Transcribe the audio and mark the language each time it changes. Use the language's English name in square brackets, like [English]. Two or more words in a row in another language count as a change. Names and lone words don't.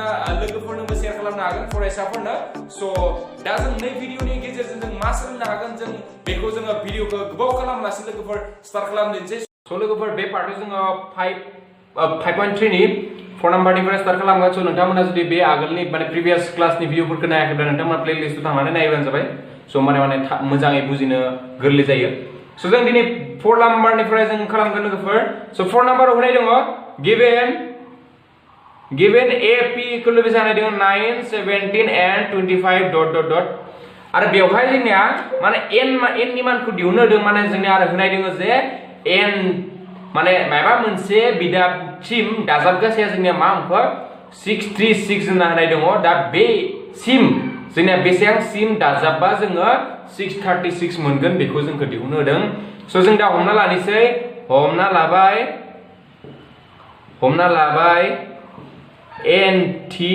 [Bodo] लोगोफोरनोबो शेयार खालामनो हागोन फरायसाफोरनो सो दा जों नै भिडिअनि गेजेरजों जों मा सोलोंनो हागोन जों बेखौ जोङो भिडिअखौ गोबाव खालामालासे लोगोफोर स्टार्ट खालामदिनोसै सो लोगोफोर बे पार्टआव जोङो 5.3 नि 4 नम्बरनिफ्राय स्टार्ट खालामगोन सो नोंथांमोना जुदि बे आगोलनि माने प्रिभियास क्लासनि भिडिअफोरखौ नायाखैब्ला नोंथांमोना प्लेलिस्टआव थांनानै नायबानो जाबाय सो माने मोजाङै बुजिनो गोरलै जायो सो जों दिनै 4 नम्बरनिफ्राय जों खालामगोन लोगोफोर सो 4 नम्बराव होनाय दङ [English] given AP equal to [Bodo] बेसेबां दङ [English] 9 17 and 25 dot dot dot [Bodo] आरो बेवहाय जोंनिया माने n नि मानखौ दिहुननो होदों माने जोंनिया आरो होनाय दङ जे n माने माबा मोनसे बिदाबसिम दाजाबगासेया जोंनिया मा हमखो 636 होनना होनाय दङ दा बे सिम जोंनिया बेसेबांसिम दाजाबबा जोङो 636 मोनगोन बेखौ जोंखौ दिहुननो होदों सो जों दा हमना लाबाय NT